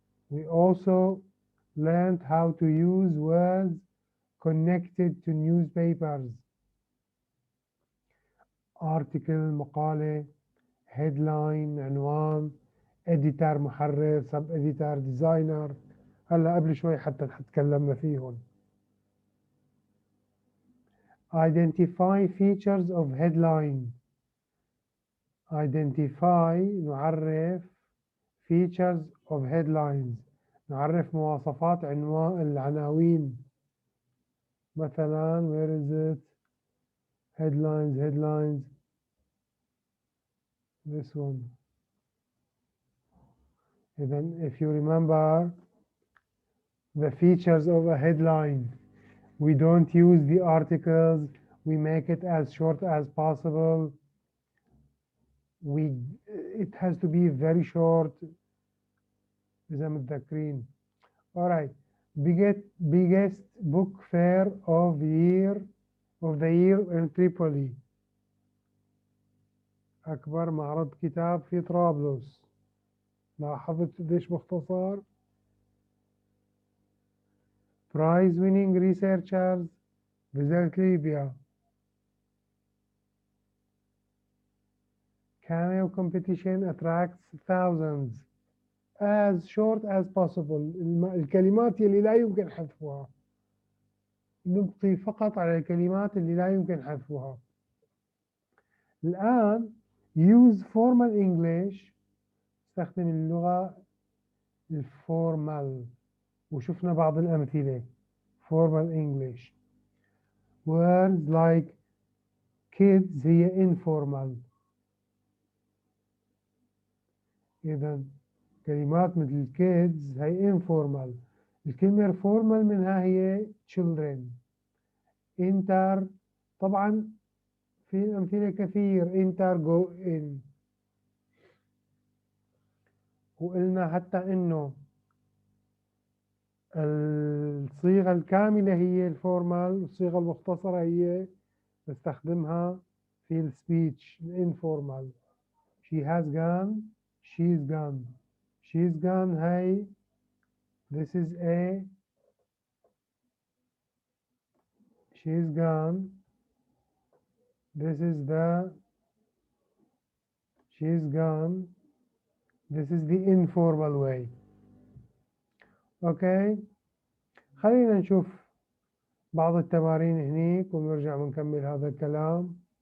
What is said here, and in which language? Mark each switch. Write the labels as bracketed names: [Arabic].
[English] We also learned how to use words connected to newspapers. article [Arabic] مقالة, [English] headline [Arabic] عنوان, [English] editor [Arabic] محرر, [English] sub editor designer. [Arabic] هلا قبل شوي حتى تكلمنا فيهم. [English] identify features of headline. identify نعرف features of headlines [Arabic] نعرف مواصفات العناوين. [English] مثلا where is it? headlines this one. Even if you remember the features of a headline, we don't use the articles, we make it as short as possible. It has to be very short. [Arabic] إذا متذكرين. [English] All right. biggest book fair of the year in Tripoli. [Arabic] أكبر معرض كتاب في طرابلس. لاحظت قديش مختصر؟ [English] prize winning researchers visit Libya. cameo competition attracts thousands. as short as possible. [Arabic] الكلمات اللي لا يمكن حذفها. نبقي فقط على الكلمات اللي لا يمكن حذفها. [English] الآن use formal English. [Arabic] استخدم اللغة الفورمال وشفنا بعض الأمثلة. [English] formal English. words like kids هي informal. [Arabic] إذا كلمات مثل kids هي informal. الكلمة formal منها هي children. enter طبعا في أمثلة كثير. [English] enter go in. [Arabic] وقلنا حتى إنه الصيغة الكاملة هي الفورمال، والصيغة المختصرة هي بستخدمها في السبيتش الانفورمال. [English] she has gone، she's gone، she's gone هاي this is a، she's gone this is the، she's gone this is the informal way. [Arabic] اوكي، خلينا نشوف بعض التمارين هنيك ونرجع ونكمل هذا الكلام.